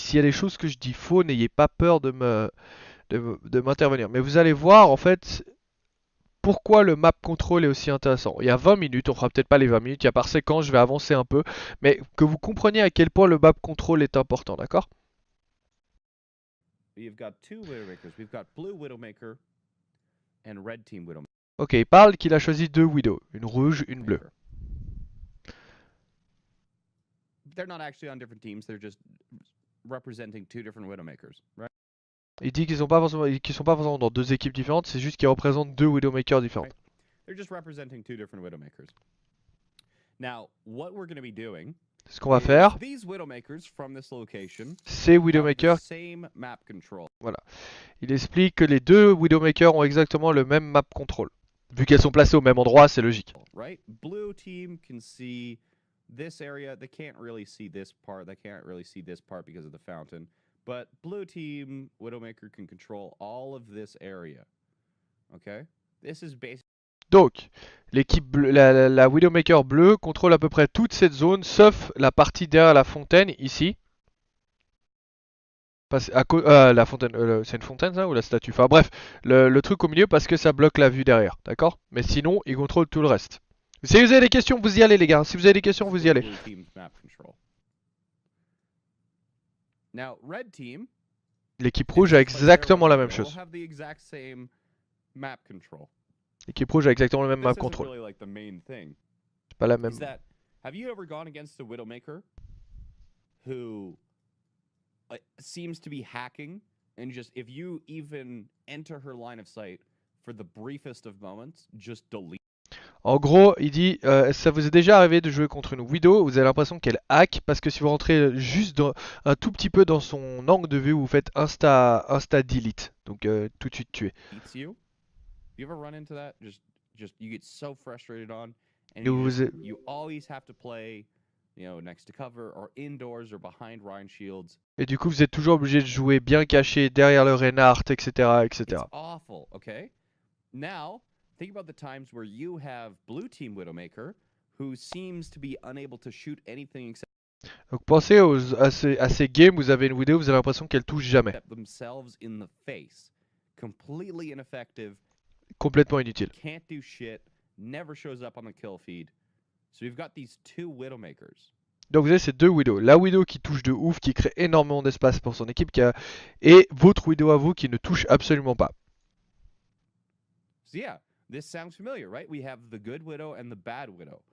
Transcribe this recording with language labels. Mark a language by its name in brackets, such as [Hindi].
[French] S'il y a des choses que je dis faux, n'ayez pas peur de m'intervenir. Mais vous allez voir en fait pourquoi le map control est aussi intéressant. Il y a 20 minutes, on fera peut-être pas les 20 minutes, il y a par séquence, je vais avancer un peu, mais que vous compreniez à quel point le map control est important, d'accord? [English] We've got two Widowmakers. We've got Blue Widowmaker and Red Team Widowmaker. [French] Ok, il parle qu'il a choisi deux widows, une rouge, une bleue. [English] They're not actually on different teams. They're just representing two different Widowmakers, right? [French] Il dit qu'ils sont pas forcément dans deux équipes différentes, c'est juste qu'ils représentent deux widowmakers différentes. [English] They're just representing two different Widowmakers. Now, what we're going to be doing [French] Ce qu'on va faire, [English] these Widowmakers from this location [French] ces widowmakers, [English] have the same map control. [French] voilà. Il explique que les deux widowmakers ont exactement le même map control. Vu qu'elles sont placées au même endroit, c'est logique. [English] Right? Blue team can see this area. They can't really see this part. They can't really see this part because of the fountain. But blue team Widowmaker can control all of this area. Okay? This is basically [French] Donc, l'équipe bleue, la Widowmaker bleue contrôle à peu près toute cette zone, sauf la partie derrière la fontaine, ici. La fontaine, c'est une fontaine ça ou la statue? Enfin bref, le truc au milieu parce que ça bloque la vue derrière, d'accord? Mais sinon, il contrôle tout le reste. Si vous avez des questions, vous y allez les gars. Si vous avez des questions, vous y allez. [English] blue team's map control. Now, red team, [French] L'équipe rouge a exactement la même chose. [English] have the exact same map control. [French] L'équipe rouge a exactement le même map [English] This isn't [French] control. [English] really like the main thing. [French] C'est pas la même. [English] Is that have you ever gone against a Widowmaker who seems to be hacking and just if you even enter her line of sight for the briefest of moments, just delete? [French] En gros, il dit, ça vous est déjà arrivé de jouer contre une Widow, vous avez l'impression qu'elle hack, parce que si vous rentrez juste un tout petit peu dans son angle de vue, vous faites insta delete, donc tout de suite tuer. [English] You ever run into that? Just you get so frustrated on, and you always have to play, next to cover or indoors or behind Ryan Shields. [French] Et du coup, vous êtes toujours obligé de jouer bien caché derrière le Reinhardt, etc., etc. [English] It's awful. Okay. Now, think about the times where you have blue team Widowmaker who seems to be unable to shoot anything except [French] Donc pensez à ces games où vous avez une Widow, vous avez l'impression qu'elle touche jamais. [English] themselves in the face. Completely ineffective. [French] Complètement inutile. [English] Can't do shit. Never shows up on the kill feed. So we've got these two Widowmakers. [French] Donc vous avez ces deux Widows. La Widow qui touche de ouf, qui crée énormément d'espace pour son équipe, et votre Widow à vous qui ne touche absolument pas. [English] So yeah, this sounds familiar, right? We have the good widow and the bad widow.